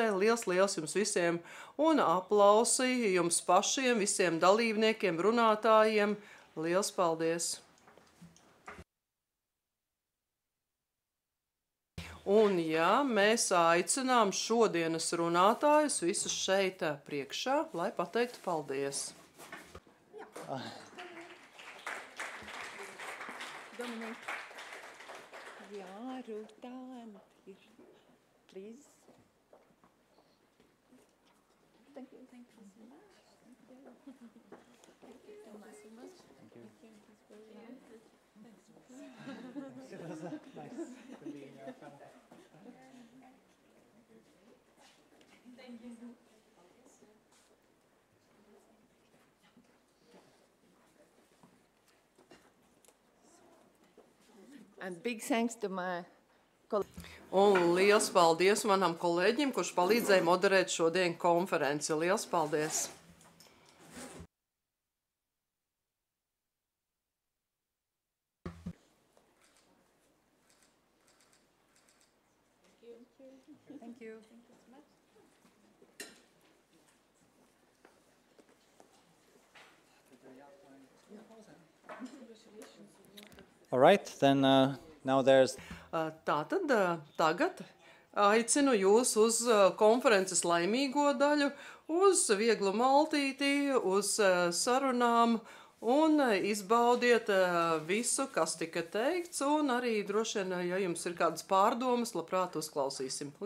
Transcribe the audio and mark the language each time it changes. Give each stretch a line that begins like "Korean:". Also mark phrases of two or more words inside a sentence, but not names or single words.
Latvian: Liels jums visiem, un aplausi jums pašiem, visiem dalībniekiem, runātājiem. Liels paldies! Un jā, mēs aicinām šodienas runātājus visus šeit priekšā, lai pateiktu paldies. Dominic.
English: Yeah, Ruta and here. Please. Thank you. Thank you so much. Thank you so much. It was nice to be in your family. And big thanks to my
Latvian: Un liels paldies manam kolēģim, kurš palīdzēja moderēt šodien konferenci. Liels paldies!
English: Thank you. All right, then now there's
Latvian: Tātad tagad aicinu jūs uz konferences laimīgo daļu, uz vieglu maltīti, uz sarunām un izbaudiet visu, kas tika teikts, un arī droši vien, ja jums ir kādas pārdomas, labprāt uzklausīsim.